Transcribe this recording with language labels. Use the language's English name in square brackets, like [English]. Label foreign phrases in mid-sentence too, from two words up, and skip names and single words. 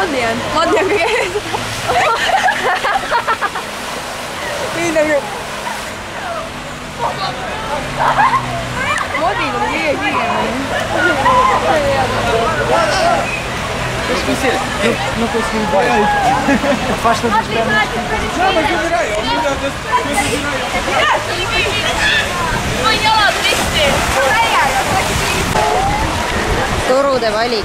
[Estonian] tean. Ma tean kõige ees. Nii nagu... Modil oli kõige kiiremini. [French] Qu'est-ce que c'est? [Spanish] No pues ni idea. [English] Fast food. [Estonian] On jalad risti. Torude valik.